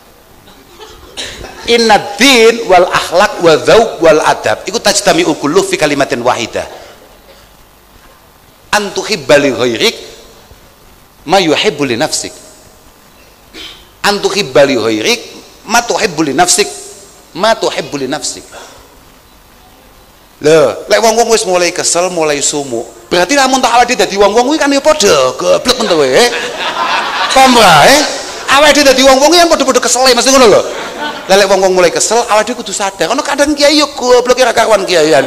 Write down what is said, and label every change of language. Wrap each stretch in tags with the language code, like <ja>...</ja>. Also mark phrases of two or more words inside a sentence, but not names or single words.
<ar>إنّ الدين والأخلاق والذوق والأدب iku تجتمع كلّ في كلمة واحدة. أن تحبّ لغيرك ما يحبّ لنفسك. أن تحبّ لغيرك ما تحبّ لنفسك. ما تحبّ لنفسك.</ar> <jv>Lho, lek wong-wong wis mulai kesel, mulai sumuk, berarti lamun tak awake dadi wong-wong kuwi kan ya padha goblok men to kowe. Paham ora, awake dadi wong-wong yang padha-padha kesel mesti ngono lho. Lah lek wong-wong mulai kesel, awake kudu sadar. Ono kadang kiai yo goblok ora karuan kiaian.</jv>